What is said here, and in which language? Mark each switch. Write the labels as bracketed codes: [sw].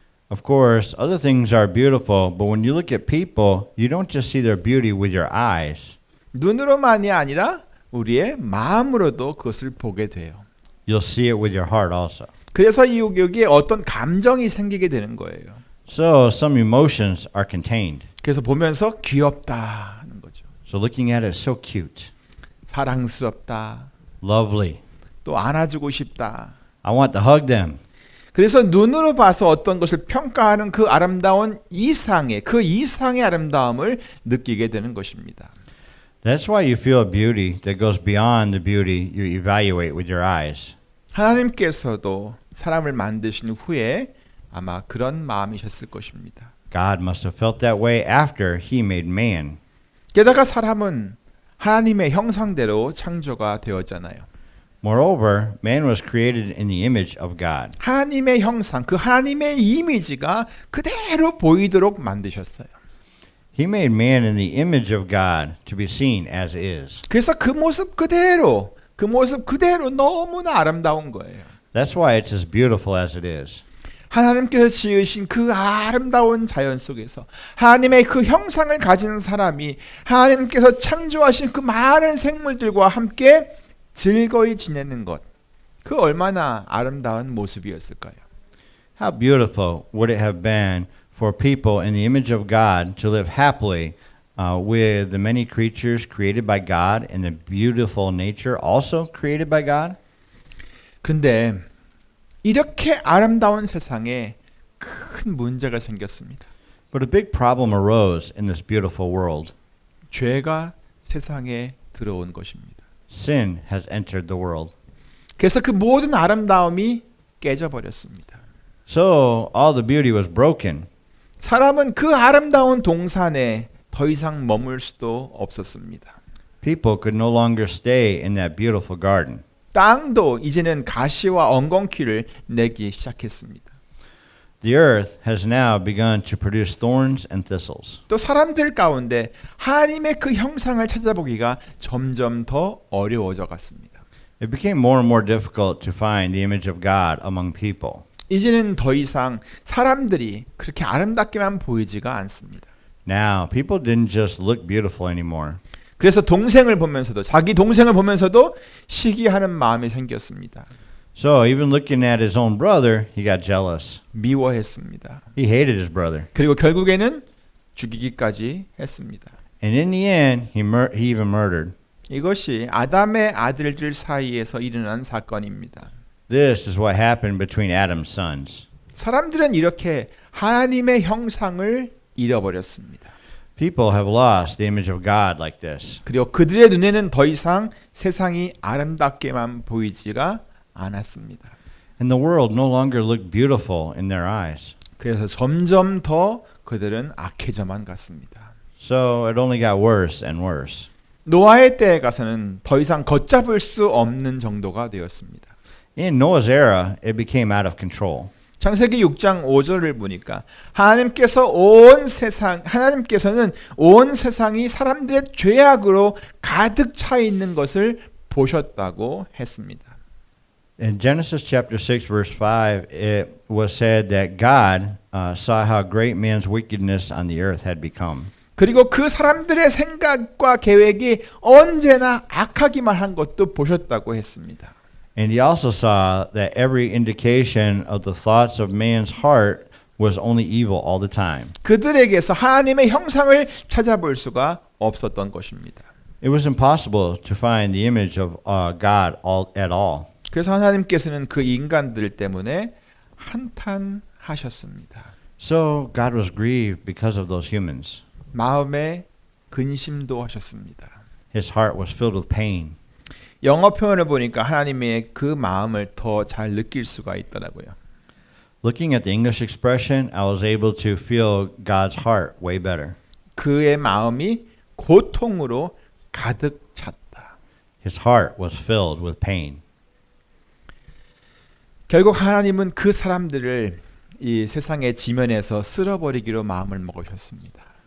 [en] Of course, other things are beautiful, but when you look at people, you don't just see their beauty with your eyes. [ko] 눈으로만이 아니라 우리의 마음으로도 그것을 보게 돼요. [en] You'll see it with your heart also. [ko] 그래서 여기에 어떤 감정이 생기게 되는 거예요. [en] So some emotions are contained. [ko] 그래서 보면서 귀엽다 하는 거죠. [en] So looking at it, so cute, [ko] 사랑스럽다. [en] lovely. [ko] 또 안아주고 싶다. [en] I want to hug them. [ko] 그래서 눈으로 봐서 어떤 것을 평가하는 그 아름다운 이상의 아름다움을 느끼게 되는 것입니다. [en] That's why you feel a beauty that goes beyond the beauty you evaluate with your eyes. [ko] 하나님께서도 사람을 만드신 후에 아마 그런 마음이셨을 것입니다. [en] God must have felt that way after he made man. [ko] 게다가 사람은 하나님의 형상대로 창조가 되었잖아요. [en] Moreover, man was created in the image of God. [ko] 하나님의 형상, 그 하나님의 이미지가 그대로 보이도록 만드셨어요. [en] He made man in the image of God to be seen as is. [ko] 그래서 그 모습 그대로 너무나 아름다운 거예요. [en] That's why it's as beautiful as it is. [ko] 하나님께서 지으신 그 아름다운 자연 속에서 하나님의 그 형상을 가진 사람이 하나님께서 창조하신 그 많은 생물들과 함께 즐거이 지내는 것, 그 얼마나 아름다운 모습이었을까요? [en] How beautiful would it have been for people in the image of God to live happily with the many creatures created by God and the beautiful nature also created by God? [ko] 근데 이렇게 아름다운 세상에 큰 문제가 생겼습니다. [en] But a big problem arose in this beautiful world. [ko] 죄가 세상에 들어온 것입니다. [en] Sin has entered the world. [ko] 그래서 그 모든 아름다움이 깨져버렸습니다. [en] So all the beauty was broken. [ko] 사람은 그 아름다운 동산에 더 이상 머물 수도 없었습니다. [en] People could no longer stay in that beautiful garden. [ko] 땅도 이제는 가시와 엉겅퀴를 내기 시작했습니다. [en] The earth has now begun to produce thorns and thistles. [ko] 또 사람들 가운데 하나님의 그 형상을 찾아보기가 점점 더 어려워져 갔습니다. [en] It became more and more difficult to find the image of God among people. [ko] 이제는 더 이상 사람들이 그렇게 아름답게만 보이지가 않습니다. [en] Now, people didn't just look beautiful anymore. [ko] 그래서 자기 동생을 보면서도 시기하는 마음이 생겼습니다. [en] So, even looking at his own brother, he got jealous. [ko] 미워했습니다. [en] He hated his brother. [ko] 그리고 결국에는 죽이기까지 했습니다. [en] And in the end, he even murdered. [ko] 이것이 아담의 아들들 사이에서 일어난 사건입니다. [en] This is what happened between Adam's sons. [ko] 사람들은 이렇게 하나님의 형상을 잃어버렸습니다. [en] People have lost the image of God like this. [ko] 그리고 그들의 눈에는 더 이상 세상이 아름답게만 보이지가 않았습니다. [en] And the world no longer looked beautiful in their eyes. [ko] 그래서 점점 더 그들은 악해져만 갔습니다. [en] So it only got worse and worse. [ko] 노아의 때에 가서는 더 이상 걷잡을 수 없는 정도가 되었습니다. [en] In Noah's era, it became out of control. [ko] 창세기 6장 5절을 보니까 하나님께서는 온 세상이 사람들의 죄악으로 가득 차 있는 것을 보셨다고 했습니다. [en] In Genesis chapter 6 verse 5, it was said that God saw how great man's wickedness on the earth had become. [ko] 그리고 그 사람들의 생각과 계획이 언제나 악하기만 한 것도 보셨다고 했습니다. [en] And he also saw that every indication of the thoughts of man's heart was only evil all the time. [ko] 그들에게서 하나님의 형상을 찾아볼 수가 없었던 것입니다. [en] It was impossible to find the image of God at all. [ko] 그래서 하나님께서는 그 인간들 때문에 한탄하셨습니다. [en] So God was grieved because of those humans. [ko] 마음에 근심도 하셨습니다. [en] His heart was filled with pain. [ko] 영어 표현을 보니까 하나님의 그 마음을 더 잘 느낄 수가 있더라고요. [en] Looking at the English expression, I was able to feel God's heart way better. [ko] 그의 마음이 고통으로 가득 찼다. [en] His heart was filled with pain. [ko] 결국 하나님은 그 사람들을 이 세상의 지면에서 쓸어버리기로 마음을 먹으셨습니다.